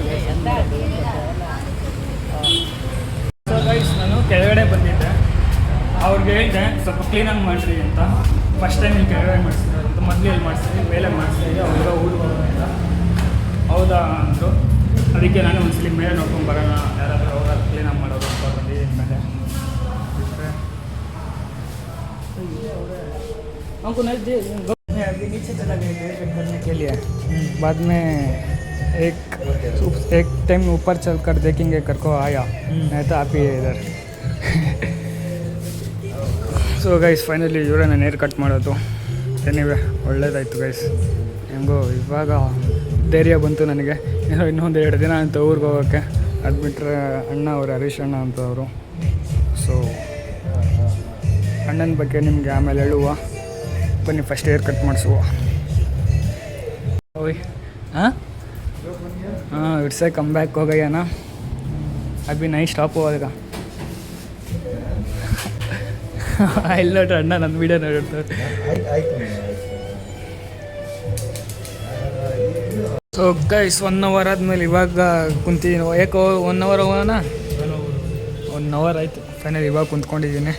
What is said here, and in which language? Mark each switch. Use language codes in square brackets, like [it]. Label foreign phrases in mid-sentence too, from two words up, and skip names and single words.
[en] so guys [kn] ನಾನು ಕೆಳಗಡೆ ಬಂದಿದ್ದೆ, ಅವ್ರಿಗೆ ಹೇಳಿದೆ ಸ್ವಲ್ಪ ಕ್ಲೀನಾಗಿ ಮಾಡಿರಿ ಅಂತ. [en] first time [kn] ಇಲ್ಲಿ ಕೆಳಗಡೆ ಮಾಡಿಸಿದ್ರು ಅಂತ. ಮೊದಲು ಎಲ್ಲಿ ಮಾಡಿಸ್ತೀನಿ ಮೇಲೆ ಮಾಡಿಸ್ತೀನಿ, ಅವ್ರಿಗೆ ಊರಿಗೆ ಹೋಗೋದ್ರಿಂದ ಹೌದಾ ಅಂದರು. ಅದಕ್ಕೆ ನಾನು ಒಂದ್ಸಲಿ ಮೇಲೆ ನೋಡ್ಕೊಂಡು ಬರೋಣ, ಯಾರಾದರೂ ಹೋಗೋದು ಕ್ಲೀನಾಗಿ ಮಾಡೋದು ಅಂತ ಬಂದಿದ್ದೀನಿ ಮೇಲೆ. [hi] हमको नहीं दे अभी नीचे चला गया [en] hair cut [hi] करने के लिए. बाद में एक टाइम ऊपर चल कर देखेंगे करको आया, नहीं तो आप ही इधर. [en] so guys finally [kn] ಇವರೇ ನಾನು [en] hair cut [kn] ಮಾಡೋದು. ಎನಿವೆ ಒಳ್ಳೇದಾಯಿತು ಗೈಸ್. ಹೆಂಗೋ ಇವಾಗ ಧೈರ್ಯ ಬಂತು ನನಗೆ. ಏನೋ ಇನ್ನೊಂದು 2 ದಿನ ಅಂತ ಊರಿಗೆ ಹೋಗೋಕ್ಕೆ. ಅದು ಬಿಟ್ಟರೆ ಅಣ್ಣ ಅವರು ಹರೀಶ್ ಅಣ್ಣ ಅಂತವರು. ಸೊ ಅಣ್ಣನ ಬಗ್ಗೆ ನಿಮಗೆ ಆಮೇಲೆ ಹೇಳುವ. ಬನ್ನಿ [en] first hair cut [kn] ಮಾಡಿಸುವ. [hi] ಓಯ್ हाँ [en] it's come back [hi] हो गया ना, अभी नहीं स्टॉप होगा. [kn] ಇಲ್ಲಿ ನೋಡ್ರಿ ಅಣ್ಣ ನನ್ನ ವೀಡಿಯೋ ನೋಡ್ತಾರೆ. [en] so guys [kn] 1 ಅವರ್ ಆದಮೇಲೆ ಇವಾಗ ಕುಂತಿದ್ದೀನಿ. ಯಾಕೋ 1 ಅವರ್ ಹೋಗೋಣ, 1 ಅವರ್ ಆಯಿತು ಫೈನಲ್ ಇವಾಗ ಕುಂತ್ಕೊಂಡಿದ್ದೀನಿ.